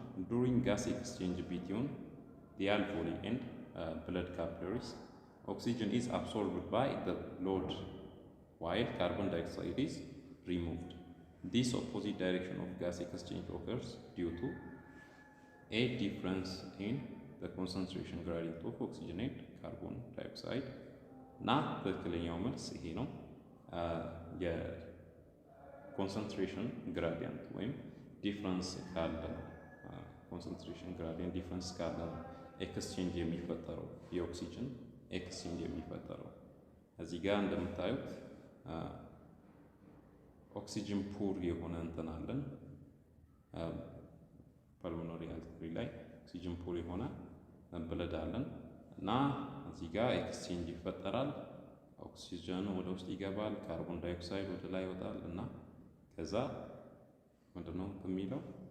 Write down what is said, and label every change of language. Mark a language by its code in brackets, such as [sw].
[en] During gas exchange between the alveoli and blood capillaries, oxygen is absorbed by the blood while carbon dioxide is removed. This opposite direction of gas exchange occurs due to a difference in the concentration gradient of oxygen and carbon dioxide. [am] እና ትክክለኛው መልስ ይሄ ነው። የኮንሰንትሬሽን ግራዲየንት ወይም ዲፍረንስ ካለ ኮንሰንትሬሽን ግራዲየንት ዲፈረንስ ካለ ኤክስቼንጅ የሚፈጠረው የኦክሲጅን ኤክስቼንጅ የሚፈጠረው። እዚህ ጋር እንደምታዩት ኦክሲጅን ፑር የሆነ እንትን አለን ፐልሞናሪ አርተሪ ላይ ኦክሲጅን ፑር የሆነ ብለድ አለን እና እዚህ ጋር ኤክስቼንጅ ይፈጠራል። ኦክሲጅን ወደ ውስጥ ይገባል፣ ካርቦን ዳይኦክሳይድ ወደ ላይ ይወጣል እና ከዛ ምንድነው የሚለው